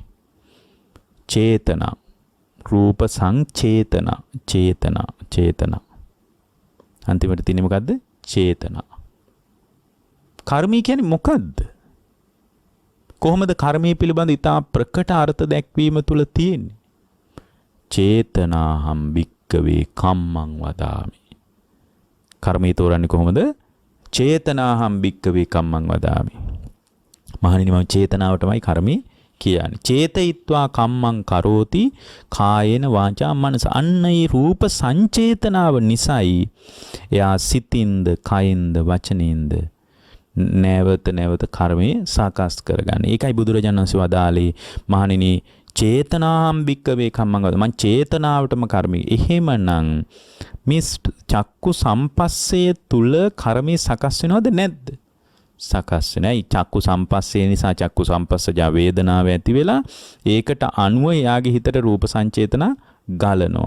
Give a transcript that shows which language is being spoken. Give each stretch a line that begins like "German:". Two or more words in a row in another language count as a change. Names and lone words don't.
Sinhala: චේතනා, රූප සංචේතනා, චේතනා. අන්තිමට තියෙන්නේ මොකද්ද? චේතනා. කර්මී කියන්නේ මොකද්ද? කොහොමද කර්මයේ පිළිබඳ ඉතා ප්‍රකට අර්ථ දැක්වීම තුල තියෙන්නේ?
Pali: චේතනාහම් භික්කවේ කම්මං වදාමි.
Sinhala: කර්මී තෝරන්නේ කොහොමද?
Pali: චේතනාහම් භික්කවේ කම්මං වදාමි.
Sinhala: මහණෙනි මම චේතනාවටමයි කර්මී කියන්නේ.
Pali: චේතයිත්වා කම්මං කරෝති කායේන වාචා මනස.
Sinhala: අන්න ඒ රූප සංචේතනාව නිසායි එයා සිතින්ද කයින්ද වචනින්ද නැවත නැවත කර්මයේ සාකස් කරගන්නේ. ඒකයි බුදුරජාණන් වහන්සේ වදාළේ මහණෙනි
Pali: චේතනාම් භික්කවේ කම්මං කරෝති.
Sinhala: මං චේතනාවටම කර්මය. එහෙමනම් මේ
Pali: චක්කු සම්පස්සේ
Sinhala: තුල කර්මයේ සකස් වෙනවද නැද්ද? සකස් වෙනයි.
Pali: චක්කු සම්පස්සේ
Sinhala: නිසා
Pali: චක්කු සම්පස්සජා
Sinhala: වේදනාව ඇති වෙලා ඒකට අනුව එයාගේ හිතට රූප සංචේතන ගලනවා.